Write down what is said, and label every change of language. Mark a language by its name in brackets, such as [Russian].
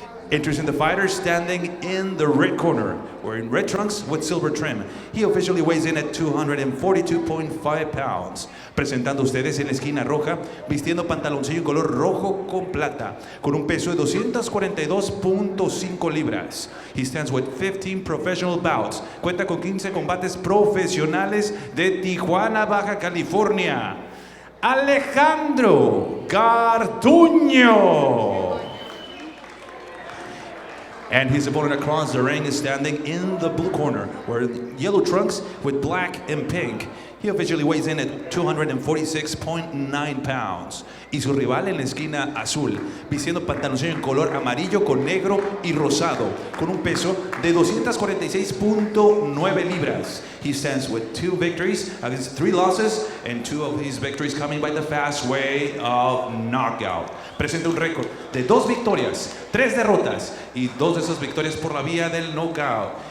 [English] Introducing the fighter standing in the red corner, wearing red trunks with silver trim. He officially weighs in at 242.5 pounds. [Spanish] Presentando ustedes en la esquina roja, vistiendo pantaloncillo en color rojo con plata, con un peso de 242.5 libras. [English] He stands with 15 professional bouts. [Spanish] Cuenta con 15 combates profesionales de Tijuana, Baja California. Alejandro Garduno. [English] And his opponent across the ring is standing in the blue corner, wearing yellow trunks with black and pink. He officially weighs in at 246.9 pounds. [Spanish] Y su rival en la esquina azul, vistiendo pantaloncillo en color amarillo con negro y rosado, con un peso de 246.9 libras. [English] He stands with 2 victories against 3 losses, and 2 of these victories coming by the fast way of knockout. [Spanish] Presenta un récord de 2 victorias, 3 derrotas, y 2 de esas victorias por la vía del knockout.